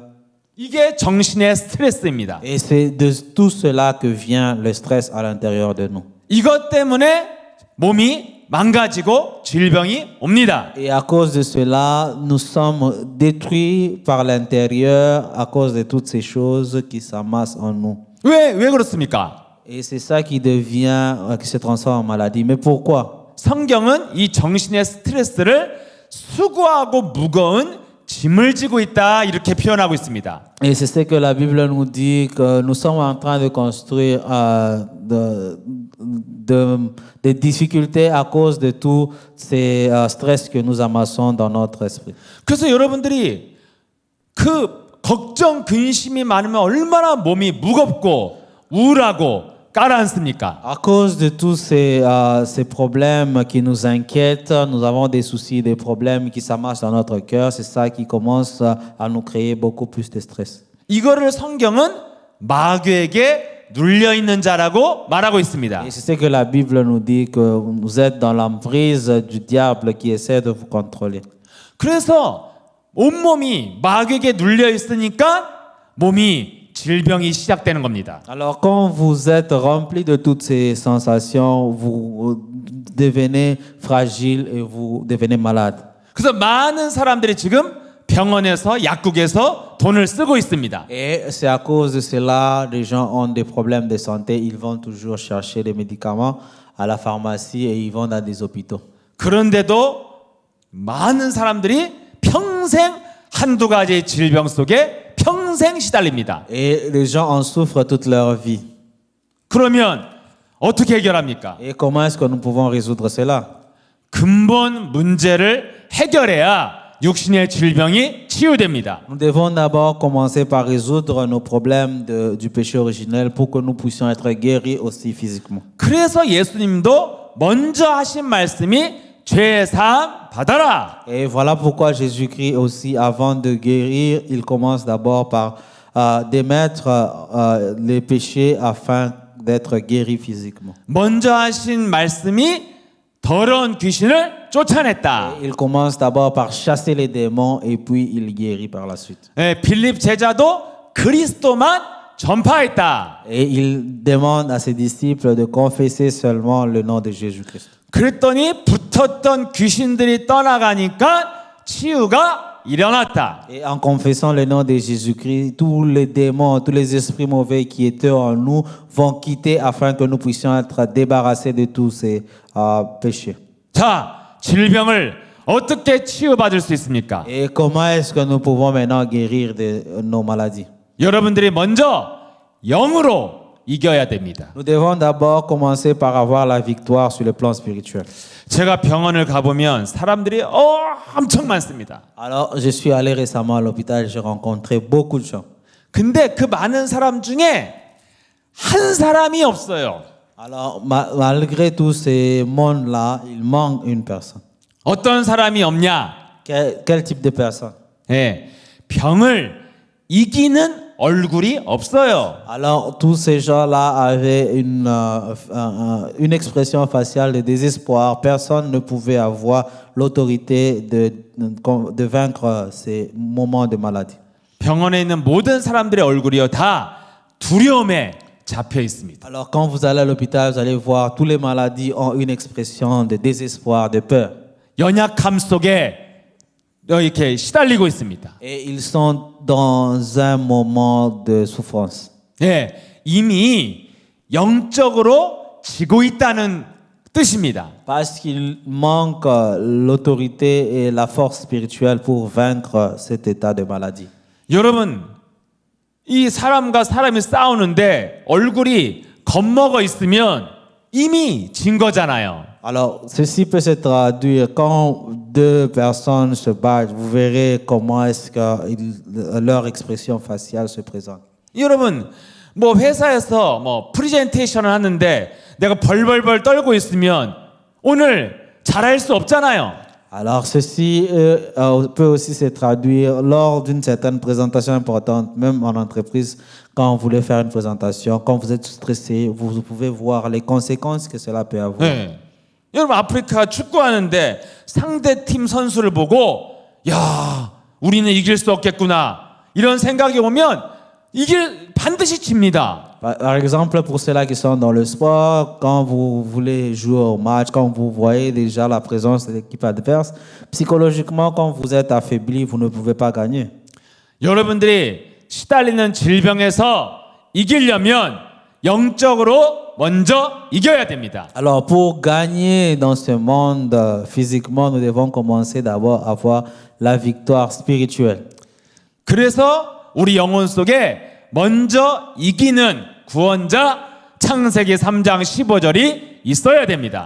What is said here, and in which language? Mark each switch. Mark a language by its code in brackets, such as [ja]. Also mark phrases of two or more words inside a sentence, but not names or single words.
[ko] 이게 정신의 스트레스입니다. [fr] Et c'est de tout cela que vient le stress à l'intérieur de nous. [ko] 이것 때문에 몸이 망가지고 질병이 옵니다. [fr] Et à cause de cela, nous sommes détruits par l'intérieur à cause de toutes ces choses qui s'amassent en nous. [ko] 왜 그렇습니까? [fr] Et c'est ça qui se transforme en maladie. Mais pourquoi? [ko] 성경은 이 정신의 스트레스를 수고하고 무거운 짐을 지고 있다 이렇게 표현하고 있습니다. [fr] Et c'est ce que la Bible nous dit, que nous sommes en train de construire des difficultés à cause de tous ces stress que nous amassons dans notre esprit. [ko] 그래서 여러분들이 그 걱정, 근심이 많으면 얼마나 몸이 무겁고 우울하고 가라앉습니까? [fr] À cause de tous ces problèmes qui nous inquiètent, nous avons des soucis, des problèmes qui s'amassent dans notre cœur. C'est ça qui commence à nous créer beaucoup plus de stress. [ko] 이거를 성경은 마귀에게 눌려 있는 자라고 말하고 있습니다. [fr] Et c'est ce que la Bible nous dit, que vous êtes dans l'emprise du diable qui essaie de vous contrôler. [ko] 그래서 온몸이 마귀에게 눌려 있으니까 몸이 질병이 시작되는 겁니다. [fr] Alors quand vous êtes rempli de toutes ces sensations, vous devenez fragile et vous devenez malade. [ko] 그래서 많은 사람들이 지금 병원에서 약국에서 돈을 쓰고 있습니다. [fr] Et c'est à cause de cela, les gens ont des problèmes de santé, ils vont toujours chercher des médicaments à la pharmacie et ils vont dans des hôpitaux. [ko] 그런데도 많은 사람들이 평생 한두 가지 질병 속에 평생 시달립니다. [fr] Et les gens en souffrent toute leur vie. [ko] 그러면 어떻게 해결합니까? [fr] Et comment est-ce que nous pouvons résoudre cela? [ko] 근본 문제를 해결해야 육신의 질병이 치유됩니다. [fr] Nous devons d'abord commencer par résoudre nos problèmes du péché originel pour que nous puissions être guéris aussi physiquement. [ko] 그래서 예수님도 먼저 하신 말씀이 죄 사함 받아라. [fr] Et voilà pourquoi Jésus-Christ aussi, avant de guérir, il commence d'abord par démettre les péchés afin d'être guéri physiquement. [ko] 먼저 하신 말씀이 더러운 귀신을 쫓아냈다. [fr] Il commence d'abord par chasser les démons et puis il guérit par la suite. [ko] 예, 빌립 제자도 그리스도만 전파했다. [fr] Et il demande à ses disciples de confesser seulement le nom de Jésus-Christ. [ko] 그랬더니 붙었던 귀신들이 떠나가니까 치유가 일어났다. [fr] Et en confessant le nom de Jésus-Christ, tous les démons, tous les esprits mauvais qui étaient en nous vont quitter afin que nous puissions être débarrassés de tous ces péchés. [ko] 자, 질병을 어떻게 치유받을 수 있습니까? [fr] Et comment est-ce que nous pouvons maintenant guérir de nos maladies? [ko] 여러분들이 먼저 영으로 이겨야 됩니다. [fr] Nous devons d'abord commencer par avoir la victoire sur le plan spirituel. [ko] 제가 병원을 가보면 사람들이 엄청 많습니다. [fr] Alors, je suis allé récemment à l'hôpital, j'ai rencontré beaucoup de gens. [ko] 근데 그 많은 사람 중에 한 사람이 없어요. [fr] Alors, malgré tous ces mondes-là, il manque une personne. [ko] 어떤 사람이 없냐? [fr] Quel type de personne? [ko] 예, 병을 이기는 얼굴이 없어요. [fr] Alors, tous ces gens-là avaient une expression faciale de désespoir. Personne ne pouvait avoir l'autorité de vaincre ces moments de maladie. [ko] 병원에 있는 모든 사람들의 얼굴이요 다 두려움에 잡혀 있습니다. [fr] Alors, quand vous allez à l'hôpital, vous allez voir, tous les maladies ont une expression de désespoir, de peur. [ko] 연약함 속에 이렇게 시달리고 있습니다. [fr] Et ils sont dans un moment de souffrance. [ko] 예, 이미 영적으로 지고 있다는 뜻입니다. [fr] Parce qu'il manque l'autorité et la force spirituelle pour vaincre cet état de maladie. [ko] 여러분, 이 사람과 사람이 싸우는데 얼굴이 겁먹어 있으면 이미 진 거잖아요. [fr] Alors, ceci peut se traduire quand deux personnes se battent. Vous verrez comment est-ce que leur expression faciale se présente. [ko] 여러분, 뭐 회사에서 뭐 프레젠테이션을 하는데 내가 벌벌벌 떨고 있으면 오늘 잘할 수 없잖아요. [fr] Alors, ceci peut aussi se traduire lors d'une certaine présentation importante, même en entreprise, quand vous voulez faire une présentation, quand vous êtes stressé, vous pouvez voir les conséquences que cela peut avoir. [ko] 네. 여러분 아프리카 축구하는데 상대 팀 선수를 보고 야 우리는 이길 수 없겠구나 이런 생각이 오면 반드시 집니다. [fr] Par exemple, pour ceux-là qui sont dans le sport, quand vous voulez jouer au match, quand vous voyez déjà la présence de l'équipe adverse, psychologiquement, quand vous êtes affaibli, vous ne pouvez pas gagner. [ko] 여러분들이 시달리는 질병에서 이기려면 영적으로 먼저 이겨야 됩니다. [fr] Alors, pour gagner dans ce monde physiquement, nous devons commencer d'abord à avoir la victoire spirituelle. [ko] 그래서 우리 영혼 속에 먼저 이기는 구원자 창세기 3장 15절이 있어야 됩니다.